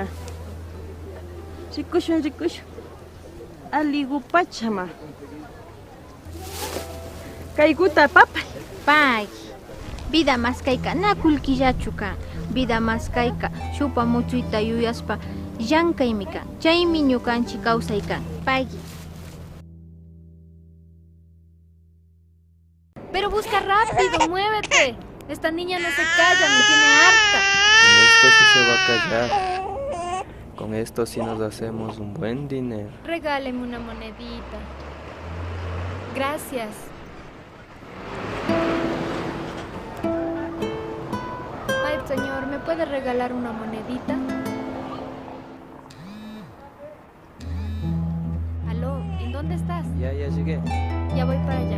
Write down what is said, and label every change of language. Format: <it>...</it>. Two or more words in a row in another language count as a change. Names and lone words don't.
<qu>Rikushun. Aligupachama. Kaykuta papay. Pay. Vida mas kayka na kulkillachuka. Vida mas kayka shupa muchuyta yuyaspa llankaymi kan. Chaymi ñukanchik kawsaykan. Pay.</qu> <es>Pero busca rápido, muévete. Esta niña no se calla, me tiene harta. Con esto sí se va a callar. Con esto sí nos hacemos un buen dinero. Regáleme una monedita. Gracias. Ay, señor, ¿me puede regalar una monedita? Aló, ¿en dónde estás? Ya llegué. Ya voy para allá.</es>